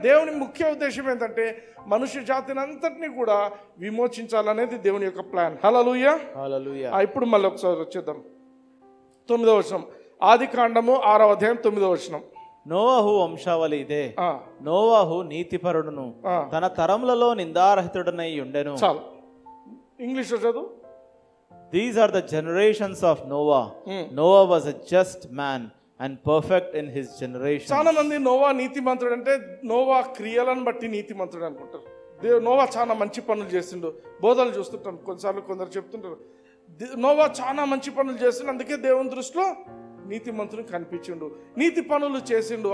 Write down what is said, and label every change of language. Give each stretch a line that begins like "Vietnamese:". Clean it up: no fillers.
Telugu: దేవుని ముఖ్య ఉద్దేశం ఏంటంటే మనుష్య జాతిని అంతటినీ కూడా విమోచించాలనేది దేవుని యొక్క ప్లాన్. హల్లెలూయా. ఇప్పుడు మళ్ళీ ఒకసారి వచ్చేద్దాం 9వ వచనం. ఆదికాండము 6వ అధ్యాయం 9వ వచనం. నోవాహు వంశావళి ఇదే. నోవాహు నీతిపరుడును తన తరములలో నిందారహితుడనై ఉండెను. చాలు, ఇంగ్లీష్ లో చదువు.
English: These are the generations of Noah. Noah was a just man and perfect in his generation.
Telugu: చాలా మంది నోవా నీతిమంతుడు అంటే నోవా క్రియలను బట్టి నీతిమంతుడు అనుకుంటారు. నోవా చాలా మంచి పనులు చేసిండు. బోధలు చూస్తుంటాం కొన్నిసార్లు, కొందరు చెప్తుంటారు నోవా చాలా మంచి పనులు చేసిండు, అందుకే దేవుని దృష్టిలో నీతిమంతుని కనిపించిండు, నీతి పనులు చేసిండు.